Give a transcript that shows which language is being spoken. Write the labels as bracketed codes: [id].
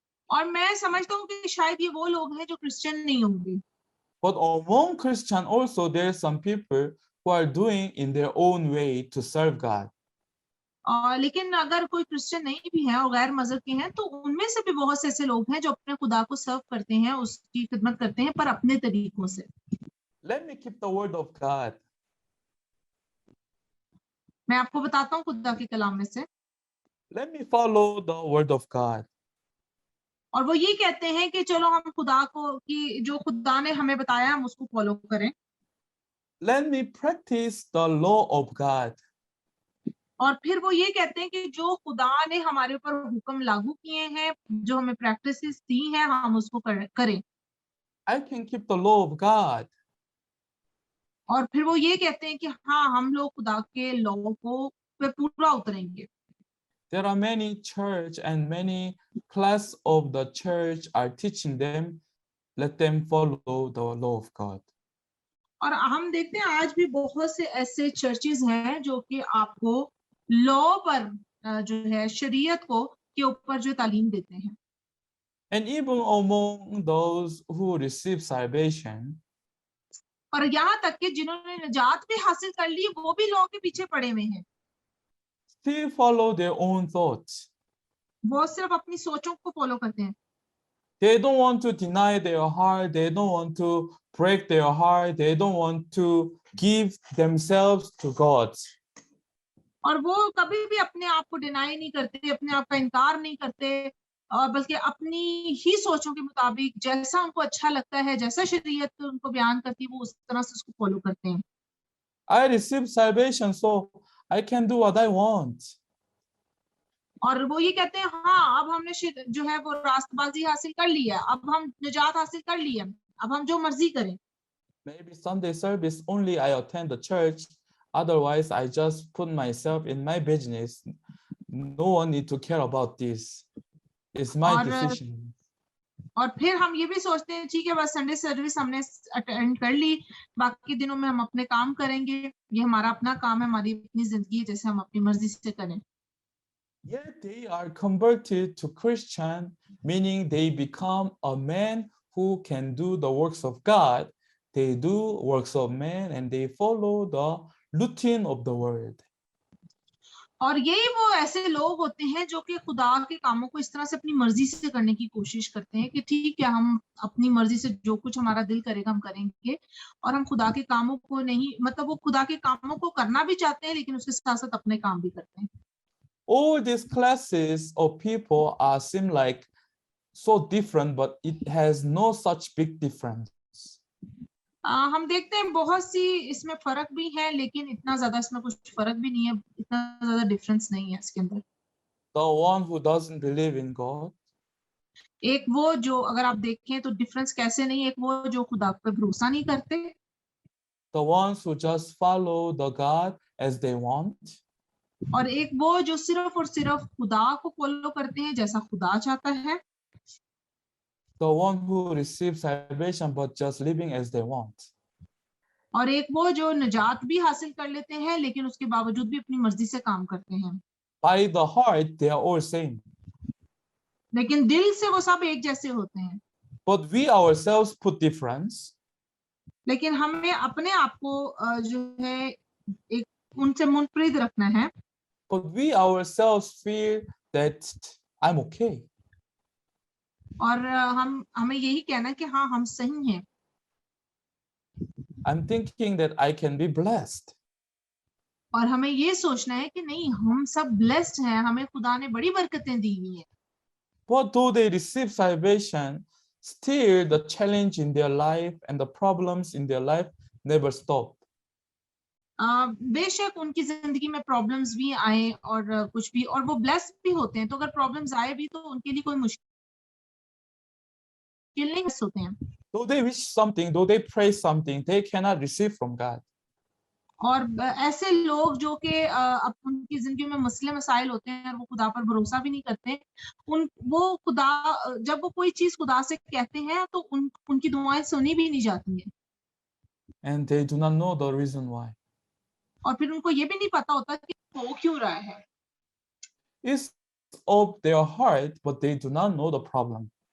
[hi] और मैं समझता हूँ कि शायद ये वो लोग हैं जो क्रिश्चियन नहीं होंगे। [en] But among Christian also there are some people who are doing in their own way to serve God. [hi] लेकिन अगर कोई क्रिश्चियन नहीं भी है और गैर मजहब के हैं, तो उनमें से भी बहुत से ऐसे लोग हैं जो अपने खुदा को सर्व करते हैं, उसकी खिदमत करते हैं, पर अपने तरीकों से। [en] Let me keep the word of God. [hi] मैं आपको बताता हूँ खुदा के कलाम में से। [en] Let me follow the word of God. [hi] और वो ये कहते हैं कि चलो हम खुदा को कि जो खुदा ने हमें बताया हम उसको फॉलो करें। [en] Let me practice the law of God. [hi] और फिर वो ये कहते हैं कि जो खुदा ने हमारे ऊपर हुक्म लागू किए हैं, जो हमें प्रैक्टिसेस दी हैं, हम उसको करें। [en] I can keep the law of God. [hi] और फिर वो ये कहते हैं कि हाँ, हम लोग खुदा के लॉ को पे पूरा उतरेंगे। [en] There are many church and many class of the church are teaching them, let them follow the law of God. [hi] और हम देखते हैं आज भी बहुत से ऐसे चर्चेज हैं जो कि आपको लॉ पर जो है शरीयत को के ऊपर जो तालीम देते हैं। [en] And even among those who receive salvation, [hi] और यहाँ तक कि जिन्होंने निजात भी हासिल कर ली वो भी लॉ के पीछे पड़े हुए हैं। [en] still follow their own thoughts. [hi] वो सिर्फ अपनी सोचों को फॉलो करते हैं। [en] They don't want to deny their heart. They don't want to break their heart. They don't want to give themselves to God. [hi] और वो कभी भी अपने आप को डिनाई नहीं करते, अपने आप का इनकार नहीं करते, और बल्कि अपनी ही सोचों के मुताबिक जैसा उनको अच्छा लगता है, जैसा शरीयत उनको बयान करती है, वो उस तरह से उसको फॉलो करते हैं। [en] I received salvation, so I can do what I want. [hi] और वो ये कहते हैं हाँ, अब हमने जो है वो रास्तबाजी हासिल कर लिया, अब हम निजात हासिल कर लिया, अब हम जो मर्जी करें। [en] Maybe Sunday service only I attend the church. Otherwise, I just put myself in my business. No one need to care about this. It's my decision. [hi] और फिर हम ये भी सोचते हैं ठीक है, बस संडे सर्विस हमने अटेंड कर ली, बाकी दिनों में हम अपने काम करेंगे, ये हमारा अपना काम है, हमारी अपनी जिंदगी है, जैसे हम अपनी मर्जी से करें। [en] Yet they are converted to Christian, meaning they become a man who can do the works of God. They do works of man and they follow the routine of the world. [hi] और यही वो ऐसे लोग होते हैं जो कि खुदा के कामों को इस तरह से अपनी मर्जी से करने की कोशिश करते हैं कि ठीक है, हम अपनी मर्जी से जो कुछ हमारा दिल करेगा हम करेंगे, और हम खुदा के कामों को नहीं, मतलब वो खुदा के कामों को करना भी चाहते हैं लेकिन उसके साथ साथ अपने काम भी करते हैं। [en] All these classes of people are seem like so different, but it has no such big difference. [hi] हम देखते हैं बहुत सी इसमें फर्क भी है, लेकिन इतना ज्यादा इसमें कुछ फर्क भी नहीं है, इतना ज्यादा डिफरेंस नहीं है इसके अंदर। [en] The one who doesn't believe in God, [hi] एक वो जो, अगर आप देखें तो डिफरेंस कैसे नहीं, एक वो जो खुदा पे भरोसा नहीं करते, [en] the ones who just follow the God as they want, [hi] और एक वो जो सिर्फ और सिर्फ खुदा को फॉलो करते हैं जैसा खुदा चाहता है, [en] the one who receives salvation but just living as they want. [hi] और एक वो जो निजात भी हासिल कर लेते हैं लेकिन उसके बावजूद भी अपनी मर्जी से काम करते हैं। [en] By the heart, they are all same. [hi] लेकिन दिल से वो सब एक जैसे होते हैं। [en] But we ourselves put difference. [hi] लेकिन हमें अपने आप को जो है एक उनसे मुनफरिद रखना है। [en] But we ourselves feel that I'm okay. [hi] और हमें यही कहना है कि हाँ, हम सही हैं। [en] I'm thinking that I can be blessed. [hi] और हमें ये सोचना है कि नहीं, हम सब ब्लेस्ड हैं, हमें खुदा ने बड़ी बरकतें दी हुई हैं। [en] But though they receive salvation, still the challenge in their life and the problems in their life never stop. [hi] बेशक उनकी जिंदगी में प्रॉब्लम्स भी आए और कुछ भी, और वो ब्लेस भी होते हैं, तो अगर प्रॉब्लम्स आए भी तो उनके लिए कोई मुश्किल नहीं होते हैं। [en] Though they wish something, though they pray something, they cannot receive from God. [hi] और ऐसे लोग जो कि अब उनकी जिंदगी में मसले मसाइल होते हैं और वो खुदा पर भरोसा भी नहीं करते, वो खुदा, जब वो कोई चीज खुदा से कहते हैं तो उनकी दुआएं सुनी भी नहीं जाती हैं। [en] And they do not know the reason why. [hi] और फिर उनको ये भी नहीं पता होता कि हो क्यों रहा है। [en] It's of their heart, but they do not know the problem.